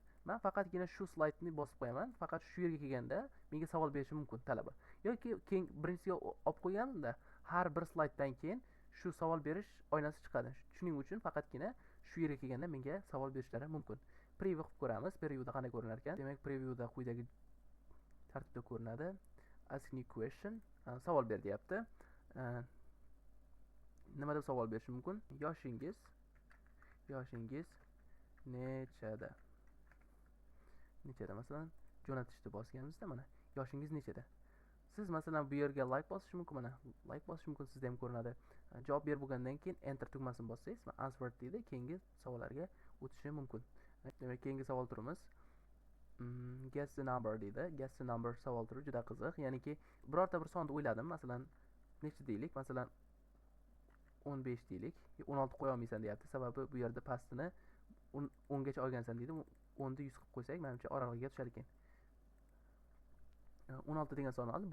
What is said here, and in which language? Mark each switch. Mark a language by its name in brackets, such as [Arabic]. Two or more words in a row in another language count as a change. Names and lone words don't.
[Uzbek] Men faqatgina shu slaydni bosib qo'yaman. Faqat shu yerga kelganda menga savol berishi mumkin talaba. Yoki keyin birinchisiga olib qo'yganimda har bir slayddan keyin shu savol berish oynasi chiqadi. Shuning uchun faqatgina shu yerga kelganda menga savol berishlari mumkin. Preview qilib ko'ramiz. Previewda qanday ko'rinar ekan? Demak, previewda quyidagi tartibda ko'rinadi. [English] Ask new question. [Uzbek] savol ber deyapti. Nima deb savol berishim mumkin? Yoshingiz nechada? Masalan, jo'natishni bosganimizda mana yoshingiz nechada? Siz masalan bu yerga like bosish mumkin, mana like bosish mumkin, sizda ham ko'rinadi. Javob berib bo'lgandan keyin enter tugmasini bossangiz, answer deydi, keyingi savollarga o'tishi mumkin. Demak, keyingi savol turimiz [English] guess the number [Uzbek] deydi. [English] Guess the number [Uzbek] savol turi juda qiziq. Ya'niki birorta bir sonni o'yladim. Masalan, necha deylik? Masalan, 15 deylik. 16 qo'ya olmaysan deyapti. Sababi bu yerda pastini 10 gacha olgansan deydi. 10 ni 100 qilib qo'ysak, menimcha oralig'iga tushar ekan. 16 degan sonni oldim.